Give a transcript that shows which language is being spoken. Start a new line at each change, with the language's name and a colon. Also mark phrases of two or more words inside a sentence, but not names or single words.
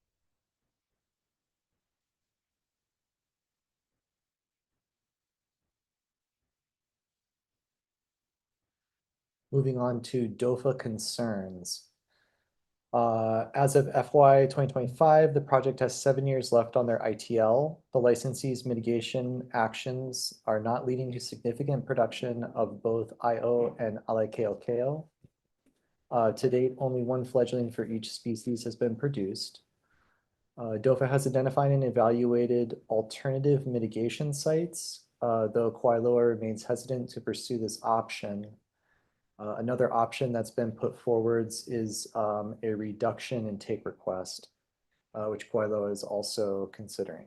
English: Moving on to DOFA concerns. As of FY 2025, the project has 7 years left on their ITL. The licensee's mitigation actions are not leading to significant production of both aeʻo and alae. To date, only 1 fledgling for each species has been produced. DOFA has identified and evaluated alternative mitigation sites, though Kailoa remains hesitant to pursue this option. Another option that's been put forwards is a reduction in take request, which Kailoa is also considering.